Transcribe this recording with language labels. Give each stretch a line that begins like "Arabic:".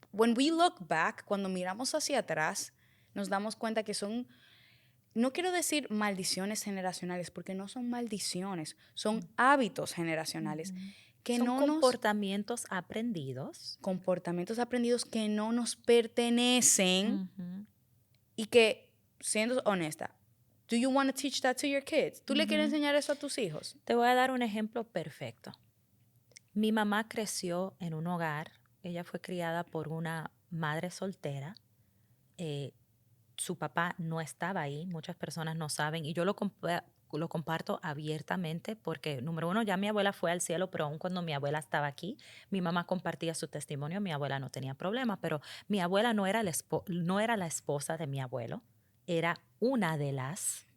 English: when we look back,
Spanish: cuando miramos hacia atrás, nos damos cuenta que son, no quiero decir maldiciones generacionales, porque no son maldiciones, son hábitos generacionales Ujú. que Son no nos, comportamientos aprendidos. comportamientos aprendidos que no nos pertenecen Ujú, y que, siendo honesta,
English: do you want to teach that to your kids?
Spanish: ¿Tú le quieres ujú. enseñar eso a tus hijos? Te voy a dar un ejemplo perfecto. Mi mamá creció en un hogar, ella fue criada por una madre soltera. eh, Su papá no estaba ahí, muchas personas no saben, y yo lo comparto abiertamente porque, número uno, ya mi abuela fue al cielo, pero aún cuando mi abuela estaba aquí, mi mamá compartía su testimonio, mi abuela no tenía problema, pero mi abuela no era la esposa de mi abuelo, era una de las